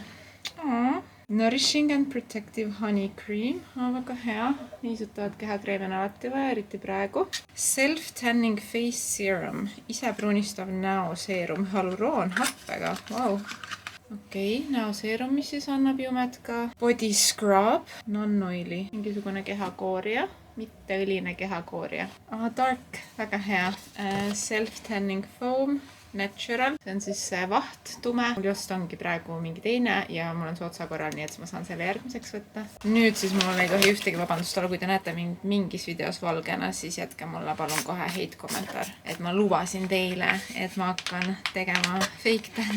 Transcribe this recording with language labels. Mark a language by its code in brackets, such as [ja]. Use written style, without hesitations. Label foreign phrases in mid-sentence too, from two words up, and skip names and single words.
[en] Nourishing and Protective Honey Cream. [et] Väga hea. Niisutavad kehakreemi on alati vaja, eriti praegu. [en] Self-Tanning Face Serum. [et] Ise pruunistav näoseerum. Hyaluroon happega. Wow. Okei, näoseerum, mis siis annab jumet ka. [en] Body Scrub. Non-oily. [et] Mingisugune kehakoorija. mitte õline kehakoorija. Dark, väga hea. [en] Self-tanning foam. Natural, [et] see on siis vaht, tume. Mul just ongi praegu mingi teine ja mul on see otsa korral, nii et ma saan selle järgmiseks võtta. Nüüd siis mul ei tohi ühtegi vabandust olla, kui te näete mind mingis videos valgena, siis jätke mulle palun kohe hate kommentaar. Et ma lubasin teile, et ma hakkan tegema [en] fake tan'i.